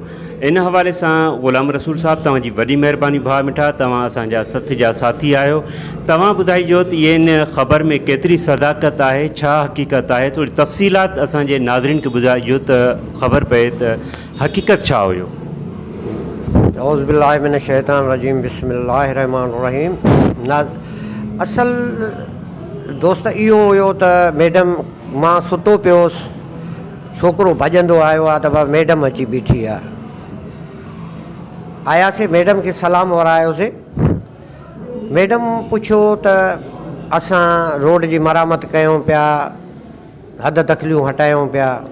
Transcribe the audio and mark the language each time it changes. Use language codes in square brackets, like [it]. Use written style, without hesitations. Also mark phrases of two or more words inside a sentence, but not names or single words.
[ur] ان حوالے سے [sd] ग़ुलाम रसूल साहब तव्हांजी वॾी महिरबानी भाउ मिठा, तव्हां असांजा सथ जा साथी आहियो। तव्हां ॿुधाइजो त ये इन ख़बर में केतिरी सदाकत है, छा हक़ीक़त है, थोड़ी तफ़सीलात असांजे नाज़रीन खे ॿुधाइजो त ख़बर पए त हक़ीक़त छा हुयो। [ar] أعوذ بالله من الشيطان الرجيم بسم الله الرحمن الرحيم. [sd] असल दोस्त इहो हुयो त मैडम मां सुतो पियोसि, छोकिरो भॼंदो आयो आहे त मैडम अची बीठी आहे। आयासीं, मैडम के सलाम वरायोसीं। मैडम पुछियो त असां रोड जी मरामत कयूं पिया, हद दख़लियूं हटायूं पिया।